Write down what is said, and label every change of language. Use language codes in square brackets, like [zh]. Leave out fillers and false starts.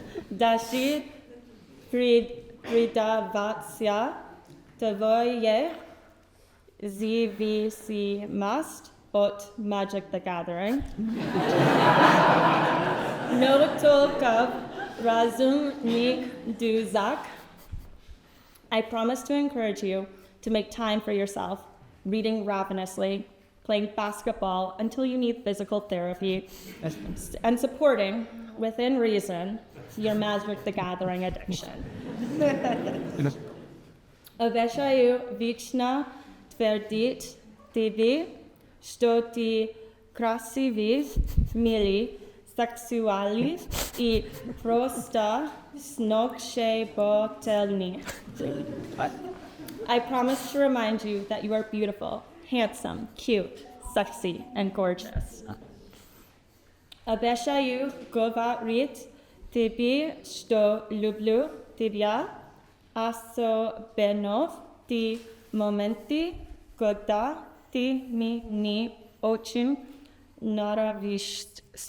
[ru] Даже предаваться твоей зависимость от Magic the Gathering. Но только в разумных дозах. [en] I promise to encourage you to make time for yourself, reading ravenously, playing basketball until you need physical therapy, and supporting, within reason, your Magic the Gathering addiction. [ru] Обещаю вечно твердить тебе, что ты красивый, милый, сексуальный и просто сногсшибательный. [en] I promise to remind you that you are beautiful, handsome, cute, sexy, and gorgeous. [ru] Обещаю говорить тебе, что люблю тебя, особенно в те моменты, когда ты мне очень нравишься.